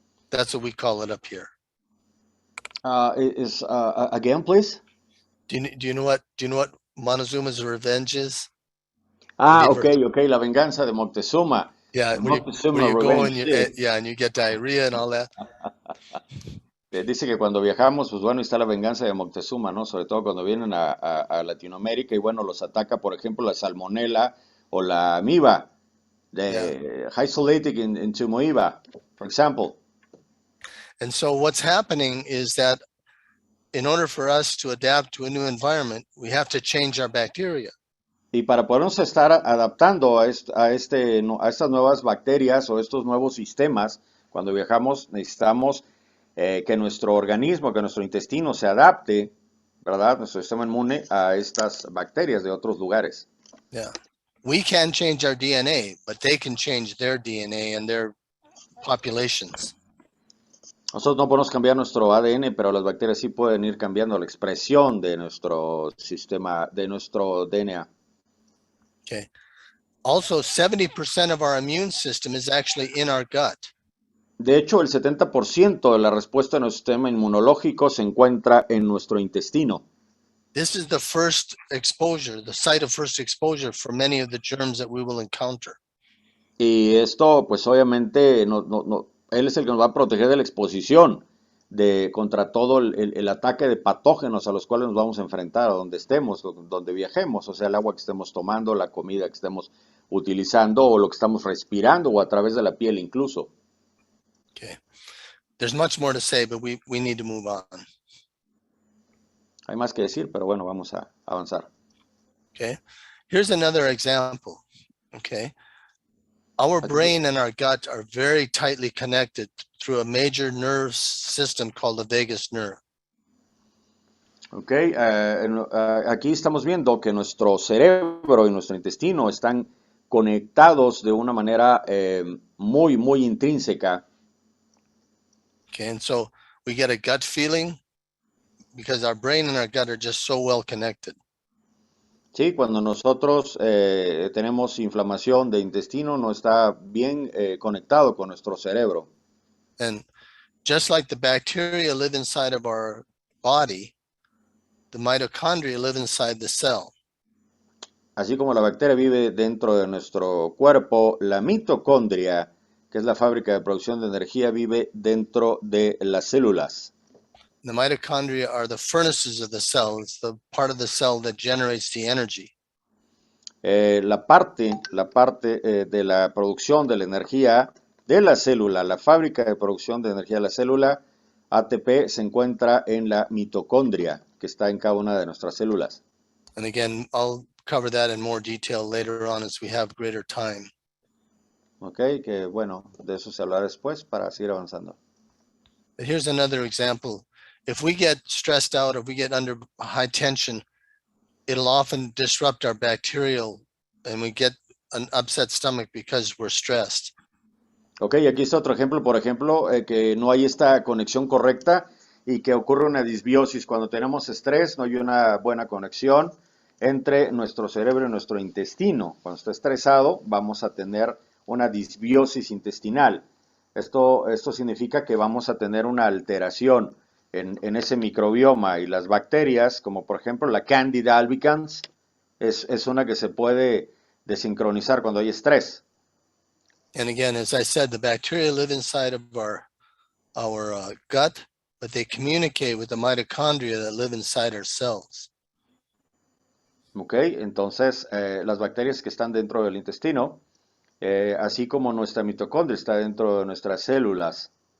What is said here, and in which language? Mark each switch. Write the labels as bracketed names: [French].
[English] That's what we call it up here. Again, please. Do you know what Montezuma's revenge is? [Spanish] Ok, la venganza de Moctezuma. [English] Yeah, where Moctezuma you go and Revenge, and you get diarrhea and all that. [Spanish] Dice que cuando viajamos, pues bueno, está la venganza de Moctezuma, ¿no? Sobre todo cuando vienen a Latinoamérica y bueno, los ataca, por ejemplo, la salmonela o la amiba, [English] isolated in Tumoiba, for example. And so what's happening is that in order for us to adapt to a new environment, we have to change our bacteria. [Spanish] Y para podernos estar adaptando a estas nuevas bacterias o estos nuevos sistemas, cuando viajamos necesitamos que nuestro organismo, que nuestro intestino se adapte, ¿verdad? Nuestro sistema inmune a estas bacterias de otros lugares. [English] Yeah. We can change our DNA, but they can change their DNA and their populations. [Spanish] Nosotros no podemos cambiar nuestro ADN, pero las bacterias sí pueden ir cambiando la expresión de nuestro sistema, de nuestro DNA. [English] Okay. Also, 70% of our immune system is actually in our gut. [Spanish] De hecho, el 70% de la respuesta de nuestro sistema inmunológico se encuentra en nuestro intestino. [English] This is the first exposure, the site of first exposure for many of the germs that we will encounter. [Spanish] Y esto, pues obviamente, él es el que nos va a proteger de la exposición contra todo el ataque de patógenos a los cuales nos vamos a enfrentar, a donde estemos, donde viajemos, o sea, el agua que estemos tomando, la comida que estemos utilizando o lo que estamos respirando o a través de la piel incluso. [English] Okay. There's much more to say, but we need to move on. [Spanish] Hay más que decir, pero bueno, vamos a avanzar. [English] Okay. Here's another example. Okay. Our brain and our gut are very tightly connected through a major nerve system called the vagus nerve. [Spanish] Okay, aquí estamos viendo que nuestro cerebro y nuestro intestino están conectados de una manera muy, muy intrínseca. [English] Okay, and so we get a gut feeling because our brain and our gut are just so well connected. [Spanish] Sí, cuando nosotros tenemos inflamación de intestino, no está bien conectado con nuestro cerebro. [English] And just like the bacteria live inside of our body, the mitochondria live inside the cell. [Spanish] Así como la bacteria vive dentro de nuestro cuerpo, la mitocondria, que es la fábrica de producción de energía, vive dentro de las células. [English] The mitochondria are the furnaces of the cell. It's the part of the cell that generates the energy. [Spanish] La parte de la producción de la energía de la célula, la fábrica de producción de energía de la célula, ATP, se encuentra en la mitocondria, que está en cada una de nuestras células. [English] And again, I'll cover that in more detail later on as we have greater time. [Spanish] Ok, que bueno, de eso se hablará después para seguir avanzando. [English] But here's another example. If we get stressed out, if we get under high tension, it'll often disrupt our bacterial and we get an upset stomach because we're stressed. [Spanish] Ok, aquí está otro ejemplo, por ejemplo, que no hay esta conexión correcta y que ocurre una disbiosis. Cuando tenemos estrés, no hay una buena conexión entre nuestro cerebro y nuestro intestino. Cuando está estresado, vamos a tener una disbiosis intestinal. Esto significa que vamos a tener una alteración en ese microbioma, y las bacterias, como por ejemplo la Candida albicans, es una que se puede desincronizar cuando hay estrés. [English] And again, as I said, the bacteria live inside of our gut, but they communicate with the mitochondria that live inside our cells. [Spanish] ¿Ok? Entonces, las bacterias que están dentro del intestino, así como nuestra mitocondria está dentro de nuestras células.